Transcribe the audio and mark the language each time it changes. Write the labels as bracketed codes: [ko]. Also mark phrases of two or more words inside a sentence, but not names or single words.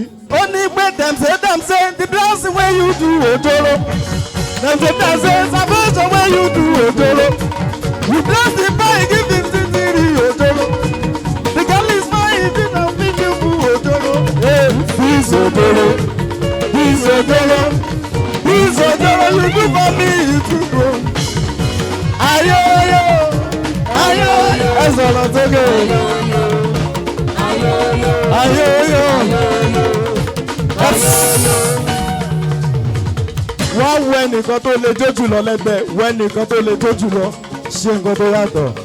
[yo] Ó ní pé [pcm] dem say, dem say, the dressing wey you do, Ojoro. Dem say, dem say, salvation wey you do, Ojoro. You bless the boy, give him sixty, Ojoro. The girl is fine, she don fit you, Ojoro. Hey, this Ojoro, this Ojoro, this Ojoro, you do for me, you do for me. [yo] Ayo, ayo, ayo, ayo. Ẹ sọ̀rọ̀ sókè. Ayé, ayé. Wá wo ẹnìkan tó le jó jùlọ lẹ́gbẹ̀ẹ́, wo ẹnìkan tó le jó jùlọ, ṣe nǹkan tó yàtọ̀.